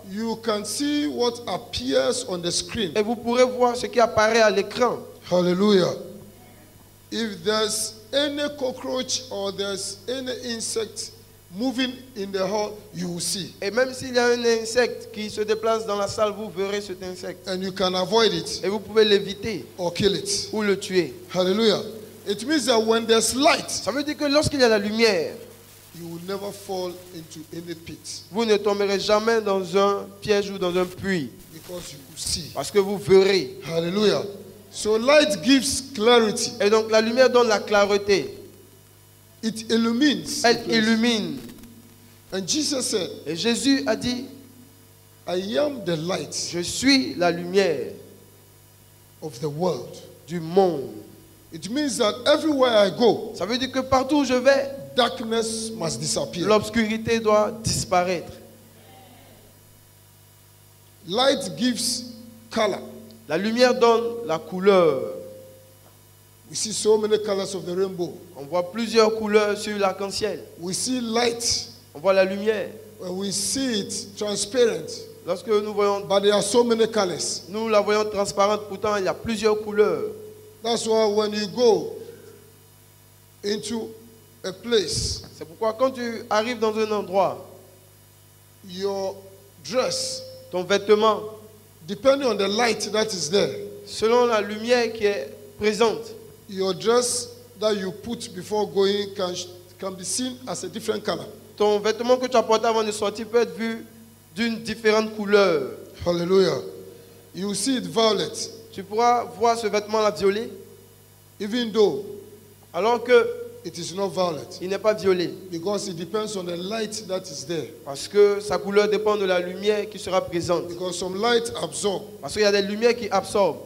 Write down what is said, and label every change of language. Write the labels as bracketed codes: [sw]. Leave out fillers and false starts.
[en] You can see what appears on the screen. [fr] Et vous pourrez voir ce qui apparaît à l'écran. [en] Hallelujah. If there's any cockroach or there's any insect moving in the hall, you will see. [fr] Et même s'il y a un insecte qui se déplace dans la salle, vous verrez cet insecte. [en] And you can avoid it [fr] Et vous pouvez l'éviter [en] or kill it. [fr] ou le tuer. [en] Hallelujah. It means that when there's light, [fr] Ça veut dire que lorsqu'il y a la lumière, [en] you will never fall into any pit [fr] vous ne tomberez jamais dans un piège ou dans un puits. [en] because you will see. [fr] Parce que vous verrez. [en] Hallelujah. So light gives clarity. [fr] Et donc la lumière donne la clarté. [en] It illumines. [fr] Elle illumine. [en] And Jesus said, [fr] Et Jésus a dit, [en] I am the light [fr] je suis la lumière [en] of the world. [fr] du monde. [en] It means that everywhere I go, [fr] Ça veut dire que partout où je vais, [en] darkness must disappear. [fr] l'obscurité doit disparaître. [en] Light gives color. [fr] La lumière donne la couleur. [en] We see so many colors of the rainbow. [fr] On voit plusieurs couleurs sur l'arc-en-ciel. [en] We see light. [fr] On voit la lumière. [en] We see it transparent. [fr] Lorsque nous voyons, [en] But there are so many colors. [fr] nous la voyons transparente, pourtant il y a plusieurs couleurs. [en] That's why when you go into a place, [fr] C'est pourquoi quand tu arrives dans un endroit, [en] your dress, [fr] ton vêtement, [en] depending on the light that is there, [fr] selon la lumière qui est présente, [en] your dress that you put before going can be seen as a different color. [fr] ton vêtement que tu as porté avant de sortir peut être vu d'une différente couleur. [en] Hallelujah. You see it violet, [fr] Tu pourras voir ce vêtement-là violet, [en] even though [fr] alors que [en] it is not violet, [fr] il n'est pas violet. [en] because it depends on the light that is there. [fr] Parce que sa couleur dépend de la lumière qui sera présente. [en] Because some light absorb, [fr] Parce qu'il y a des lumières qui absorbent